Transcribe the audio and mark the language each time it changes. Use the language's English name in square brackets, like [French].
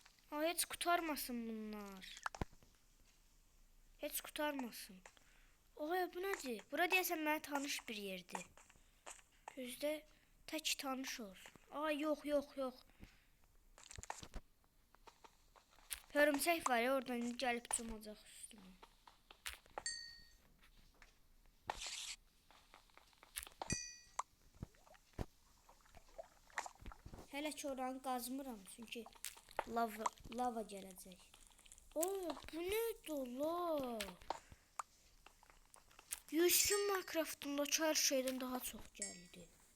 [Azerbaijani] Heç kurtarmasın bunlar. Heç kurtarmasın. Oy bu nədir? Bura deyəsən mənə tanış bir yerdir. Gözdə tək tanış olsun. Ay yox yox yox. Hörümçək var ya oradan indi gəlib cumacaq üstümə. Hələ ki oranı qazmıram çünki lava gələcək. Oy bu nədir la? [Turkish] Yusuf'un Minecraft'ındaki her şeyden daha çok geldi.